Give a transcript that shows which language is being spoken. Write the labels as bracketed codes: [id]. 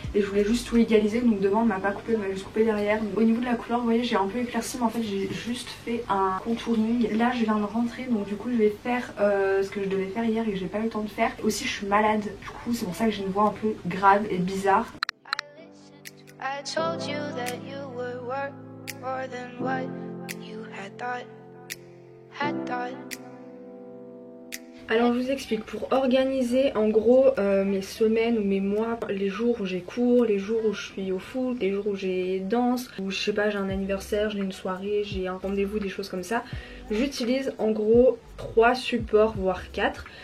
[fr] Et je voulais juste tout égaliser. Donc devant, on m'a pas coupé, on m'a juste coupé derrière. Donc, au niveau de la couleur, vous voyez, j'ai un peu éclairci. Mais en fait, j'ai juste fait un contouring. Là, je viens de rentrer. Donc du coup, je vais faire ce que je devais faire hier et que j'ai pas eu le temps de faire. Aussi, je suis malade. Du coup, c'est pour ça que j'ai une voix un peu grave et bizarre. [en] I told you that you were worth more than what you had thought. [fr] Alors je vous explique, pour organiser en gros mes semaines ou mes mois, les jours où j'ai cours, les jours où je suis au foot, les jours où j'ai danse, ou je sais pas j'ai un anniversaire, j'ai une soirée, j'ai un rendez-vous, des choses comme ça, j'utilise en gros 3 supports voire 4.